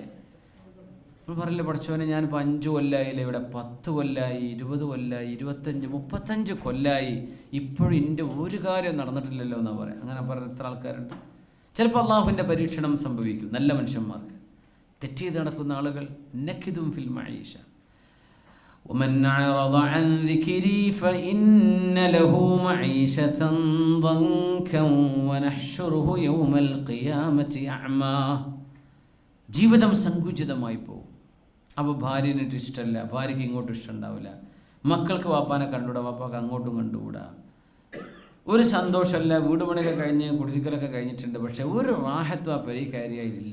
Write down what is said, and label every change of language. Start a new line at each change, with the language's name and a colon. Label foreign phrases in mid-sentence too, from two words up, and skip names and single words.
Malayalam: നമ്മൾ പറയില്ല, പഠിച്ചവനെ ഞാനിപ്പോൾ 5 കൊല്ലമായില്ലേ, ഇവിടെ 10 കൊല്ലമായി, 20 കൊല്ലമായി, 25, 35 കൊല്ലമായി, ഇപ്പോഴും എൻ്റെ ഒരു കാര്യം നടന്നിട്ടില്ലല്ലോ എന്നാണ് പറയാം. അങ്ങനെ പറയുന്ന എത്ര ആൾക്കാരുണ്ട്. ചിലപ്പോൾ അള്ളാഹുവിൻ്റെ പരീക്ഷണം സംഭവിക്കും നല്ല മനുഷ്യന്മാർക്ക്. തെറ്റ് ചെയ്ത് നടക്കുന്ന ആളുകൾ.
Arabic: نكد في المعيشة. ومن أعرض عن ذكري فإن له معيشة ضنكا ونحشره يوم القيامة أعمى.
Malayalam: ജീവിതം സങ്കുചിതമായി പോകും. അപ്പോൾ ഭാര്യനിട്ട് ഇഷ്ടമല്ല, ഭാര്യയ്ക്ക് ഇങ്ങോട്ടും ഇഷ്ടമുണ്ടാവില്ല, മക്കൾക്ക് വാപ്പാനെ കണ്ടുകൂടാ, വാപ്പാക്ക് അങ്ങോട്ടും കണ്ടുകൂടാ, ഒരു സന്തോഷമല്ല. വീട് പണിയൊക്കെ കഴിഞ്ഞ് കുടിരിക്കലൊക്കെ കഴിഞ്ഞിട്ടുണ്ട്, പക്ഷെ ഒരു റാഹത്തും ആ പെരക്കാരിയായില്ല.